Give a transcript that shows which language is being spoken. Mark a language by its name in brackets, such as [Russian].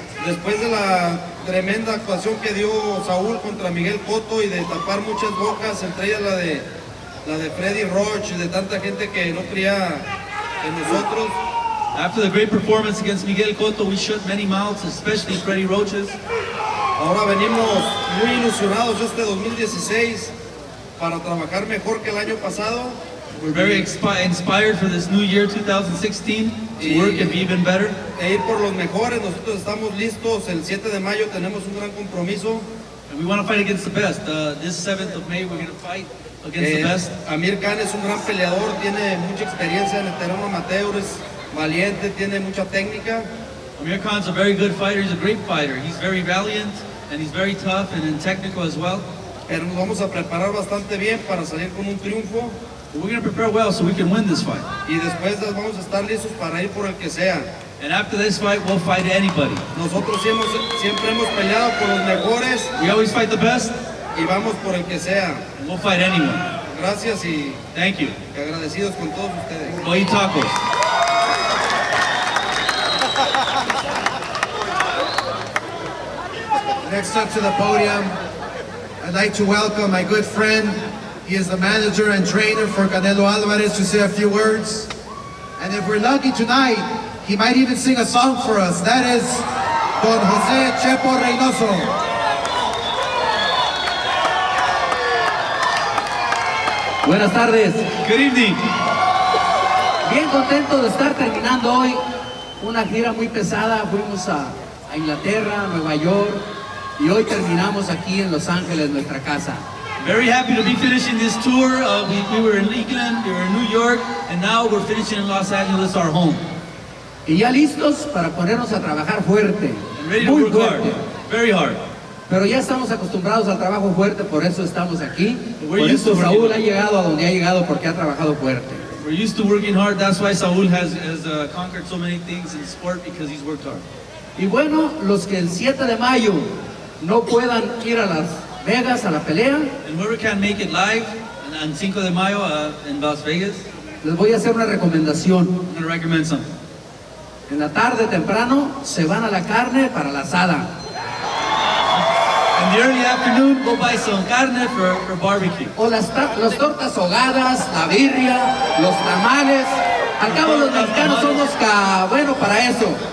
[Spanish] Después de la tremenda actuación que dio Saúl contra Miguel Cotto y de tapar muchas bocas, entre ellas la de Freddy Roach, de tanta gente que no creía en nosotros. [English] After the great performance against Miguel Cotto, we shut many mouths, especially Freddy Roach's. [Spanish] Ahora venimos muy ilusionados este 2016 para trabajar mejor que el año pasado. [English] We're very inspired for this new year, 2016, to work and be even better. [Spanish] E ir por los mejores. Nosotros estamos listos. El 7 de mayo tenemos un gran compromiso. [English] And we want to fight against the best. This 7th of May, we're going to fight against the best. [Spanish] Amir Khan es un gran peleador, tiene mucha experiencia en el terreno amateur, es valiente, tiene mucha técnica. [English] Amir Khan's a very good fighter. He's a great fighter. He's very valiant and he's very tough and technical as well. [Spanish] Pero nos vamos a preparar bastante bien para salir con un triunfo. [English] But we're going to prepare well so we can win this fight. [Spanish] Y después vamos a estar listos para ir por el que sea. [English] And after this fight, we'll fight anybody. [Spanish] Nosotros siempre hemos peleado por los mejores. [English] We always fight the best. [Spanish] Y vamos por el que sea. [English] And we'll fight anyone. [Spanish] Gracias y [English] thank you. [Spanish] Agradecidos con todos ustedes. [English] Go eat tacos. Next up to the podium, I'd like to welcome my good friend. He is the manager and trainer for Canelo Alvarez to say a few words. And if we're lucky tonight, he might even sing a song for us. That is Don José Chepo Reynoso. [Spanish] Buenas tardes. [English] Good evening. [Spanish] Bien contento de estar terminando hoy una gira muy pesada. Fuimos a Inglaterra, Nueva York y hoy terminamos aquí en Los Ángeles, nuestra casa. [English] Very happy to be finishing this tour. We were in England, we were in New York, and now we're finishing in Los Angeles, our home. [Spanish] Y ya listos para ponernos a trabajar fuerte. [English] And ready to [Spanish] muy [English] work [Spanish] fuerte. [English] hard, very hard. [Spanish] Pero ya estamos acostumbrados al trabajo fuerte, por eso estamos aquí. [English] We're [Spanish] Por [English] used to [Spanish] eso [English] working [Spanish] Saúl [English] hard. [Spanish] ha llegado a donde ha llegado porque ha trabajado fuerte. [English] We're used to working hard. That's why Saúl has conquered so many things in sport, because he's worked hard. [Spanish] Y bueno, los que el 7 de mayo no puedan ir a Las Vegas a la pelea, [English] And whoever can make it live on Cinco de Mayo in Las Vegas, [Spanish] les voy a hacer una recomendación. [English] I'm going to recommend something. [Spanish] En la tarde temprano se van a la carne para la asada. [English] In the early afternoon, go buy some carne for barbecue. [Spanish] O las tortas ahogadas, la birria, los tamales, Al cabo los mexicanos somos bueno para eso.